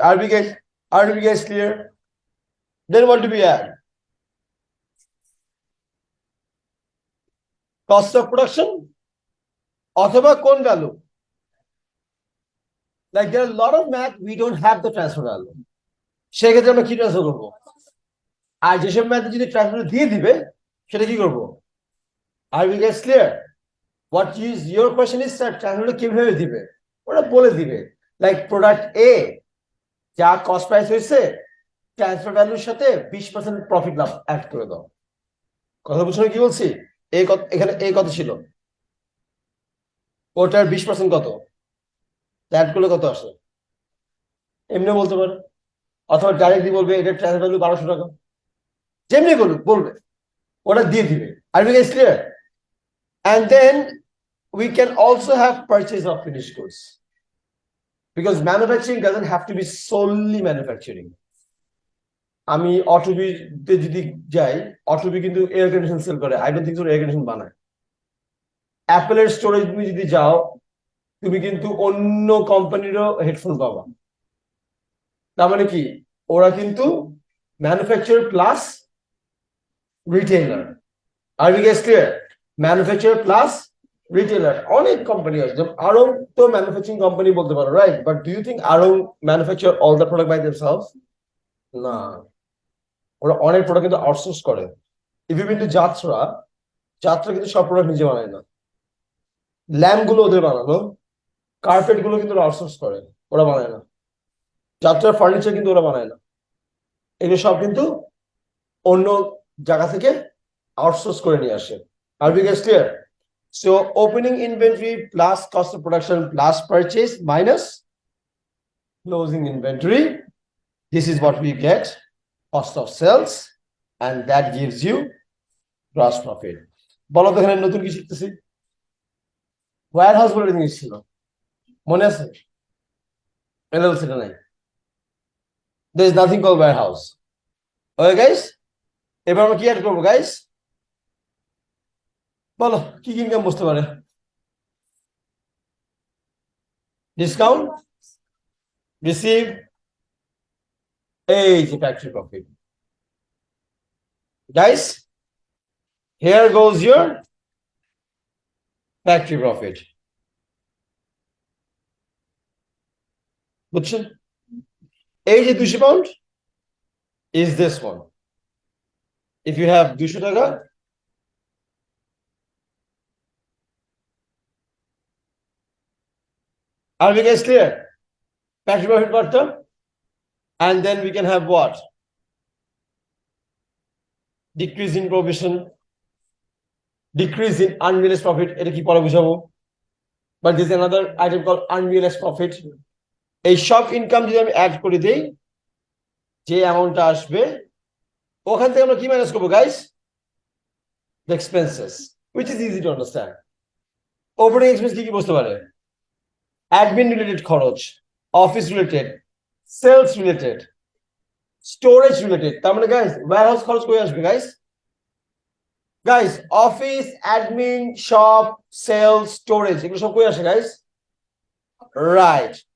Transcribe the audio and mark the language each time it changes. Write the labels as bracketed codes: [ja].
[en] Are we guys clear? Then what do we add? Cost of production [bn] অথবা কোন [en] value? Like there are a lot of math we don't have the transfer value. [bn] সেক্ষেত্রে আমরা কি transfer করবো? আর যেসব math যদি transfer দিয়ে দিবে সেটা কি করবো? [en] Are we guys clear? What is your question is sir, [bn] transfer কিভাবে দিবে? ওরা বলে দিবে, লাইক প্রোডাক্ট এ যা কস্ট প্রাইস হয়েছে ট্রান্সফার ভ্যালুর সাথে 20% প্রফিট লাভ অ্যাড করে দাও। কথা বুঝছো কি বলছি? এই এখানে এই কত ছিল, ওটার 20% কত, অ্যাড করলে কত আসে? এমনি বলতে পারো, অথবা ডাইরেক্টলি বলবে এটা ট্রান্সফার ভ্যালু 1200 টাকা, যেমনি বলবে ওটা দিয়ে দিবে। [en] Are you guys clear? And then we can also have purchase of finished goods, because manufacturing doesn't have to be solely manufacturing. [bn] আমি অটোবিতে যদি যাই, অটোবি কিন্তু এয়ার কন্ডিশন সেল করে, [en] I don't think so [bn] air condition বানায়। অ্যাপেলের স্টোরে তুমি যদি যাও তুমি কিন্তু অন্য কোম্পানিরও হেডফোন পাবা। তার মানে কি ওরা কিন্তু manufacture plus retailer. [en] Are you guys clear? [bn] Manufacture plus retailer. অনেক কোম্পানি আছে, আরং তো ম্যানুফ্যাকচারিং কোম্পানি বলতে পারো, right? [en] But do you think Aarong manufacture all the product by themselves? [bn] না, ওরা অনেক প্রোডাক্ট কিন্তু আউটসোর্স করে। [en] if you been to [bn] যাত্রা, যাত্রা কিন্তু সব প্রোডাক্ট নিজে বানায় না, ল্যাম্প গুলো ওদের বানানো, কার্পেট গুলো কিন্তু ওরা আউটসোর্স করে, ওরা বানায় না। যাত্রার ফার্নিচার কিন্তু ওরা বানায় না, এগুলো সব কিন্তু অন্য জায়গা থেকে আউটসোর্স করে নিয়ে আসে। [en] Are we guys clear? So opening inventory plus cost of production plus purchase minus closing inventory, this is what we get, cost of sales, and that gives you gross profit. [bn] বলো তো এখানে নতুন কি শিখতেছি? ওয়্যার হাউস বলে জিনিস ছিল, মনে আছে? এলেও সেটা নাই, [en] there is nothing called warehouse. Okay guys, [bn] এবার আমরা কি অ্যাড করবো গাইস? বলো কি কি ইনকাম বসতে পারে? ডিসকাউন্ট, রিসিভ, এই যে factory profit. [en] Guys, here goes your factory profit. [bn] বুঝছেন? এই যে 200 pound [en] is this one. If you have 200 taka, are we guys clear? Factory profit part, and then we can have what? decrease in provision, decrease in unrealized profit, [bn] এটা কি পরে বুঝাবো, [en] but there is another item called unrealized profit. [bn] এই সব income যদি আমি add করে দেই, যে অ্যামাউন্টটা আসবে ওখান থেকে আমরা কি মাইনাস করবো guys, [en] the expenses, which is easy to understand. [bn] Operating expense কি কি বসতে পারে, admin related খরচ, office related, sales related, storage related, তার মানে গাইস warehouse খরচ কই আসবে guys, guys office admin shop sales storage এগুলো সব কই আসে guys, right?